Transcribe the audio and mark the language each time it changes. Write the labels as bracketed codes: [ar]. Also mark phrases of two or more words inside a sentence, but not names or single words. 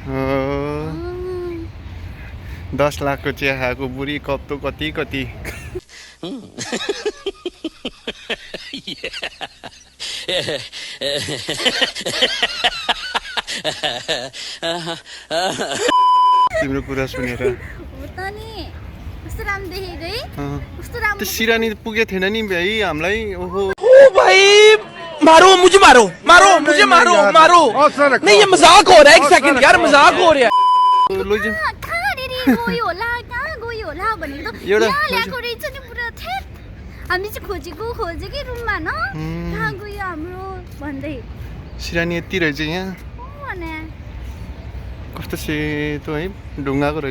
[ne] 10 लाखको चिया खाएको बुढी कप त कति तिम्रो कुरा सुनेर हो त नि कस्तो राम्रो देखेको है कस्तो राम्रो त्यो सिरानी पुगे थिएन नि भाइ हामीलाई ओहो [hi] ओ भाई मारो मुझे मारो नहीं ये मजाक हो रहा है एक सेकंड यार मजाक हो रहा है [ne] गयो होला कहाँ गयो होला भनेको त यहाँ ल्याएको रहेछ नि पुरा थेट हामी चाहिँ खोजेकै रुममा न कहाँ गयो हाम्रो भन्दै सिरानी यति रहेछ यहाँ भने कस्तो सेतो है ढुङ्गाको रहेछ